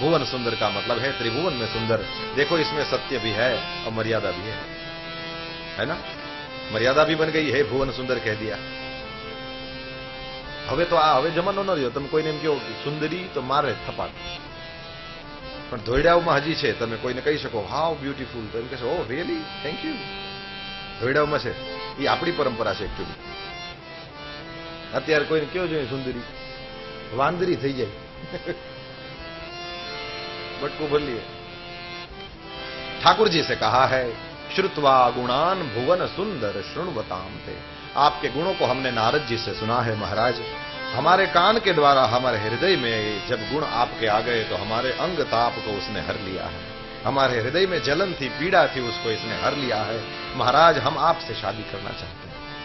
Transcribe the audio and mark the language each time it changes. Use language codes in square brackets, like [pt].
[hi] भुवन सुंदर का मतलब है त्रिभुवन में सुंदर। देखो इसमें सत्य भी है और मर्यादा भी है ना? मर्यादा भी बन गई, हे भुवन सुंदर कह दिया। [gu] હવે તો આ હવે જમાનો ન રહ્યો, તમે કોઈને એમ કહો સુંદરી તો મારે થપાટ, પણ ધોઈડાઓમાં હજી છે, તમે કોઈને કહી શકો [en] how beautiful, [gu] તો એમ કહેશો [en] oh really thank you, [gu] ધોઈડાઓમાં છે। એ આપણી પરંપરા છે એકચ્યુઅલી। અત્યારે કોઈને કેવું જોઈએ સુંદરી, વાંદરી થઈ જાય, [hi] बटकू भर लिए। [sa] ठाकुर जी से कहा है श्रुत्वा गुणान भुवन सुंदर शृण्वताम ते। [hi] आपके गुणों को हमने नारद जी से सुना है महाराज। हमारे कान के द्वारा हमारे हृदय में जब गुण आपके आ गए तो हमारे अंग ताप को उसने हर लिया है। हमारे हृदय में जलन थी, पीड़ा थी, उसको इसने हर लिया है। महाराज हम आपसे शादी करना चाहते हैं।